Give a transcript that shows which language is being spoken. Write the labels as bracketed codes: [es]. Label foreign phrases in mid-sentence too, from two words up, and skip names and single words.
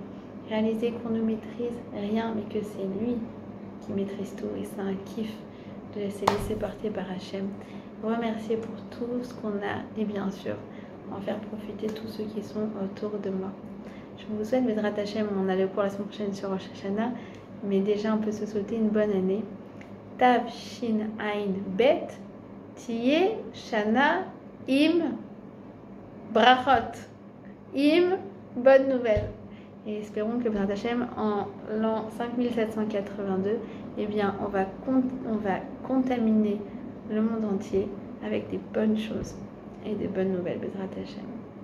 [fr] Réaliser qu'on ne maîtrise rien, mais que c'est lui qui maîtrise tout, et c'est un kiff de se laisser porter par Hachem. Remercier pour tout ce qu'on a et bien sûr en faire profiter tous ceux qui sont autour de moi. Je vous souhaite, [he] בעזרת השם, [fr] on a le cours la semaine prochaine sur Rosh Hashanah, mais déjà on peut se souhaiter une bonne année. [he] תו שין עין בית תהיה שנה עם ברכות. Im, [fr] bonne nouvelle. Et espérons que [he] בעזרת השם, [fr] en l'an 5782, eh bien, on va contaminer le monde entier avec des bonnes choses et des bonnes nouvelles, [he] בעזרת השם.